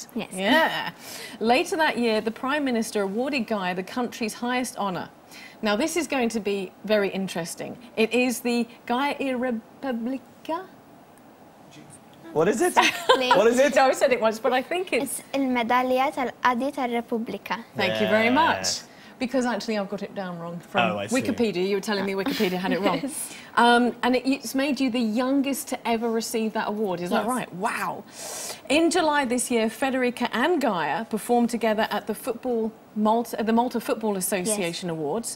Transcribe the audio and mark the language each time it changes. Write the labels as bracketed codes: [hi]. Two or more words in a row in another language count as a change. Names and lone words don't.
[en] Yes. Yeah. Later that year, the Prime Minister awarded Gaia the country's highest honour. Now, this is going to be very interesting. It is the Gaia Repubblica. What is it? What is it? No, I said it once, but I think it's... [mt] il-medalja tal-qadi tal-Repubblika. [en] Thank you very much. Because actually I've got it down wrong from Wikipedia. You were telling me Wikipedia had it wrong. Yes. And it's made you the youngest to ever receive that award. Is that right? Wow. In July this year, Federica and Gaia performed together at the Malta Football Association Awards.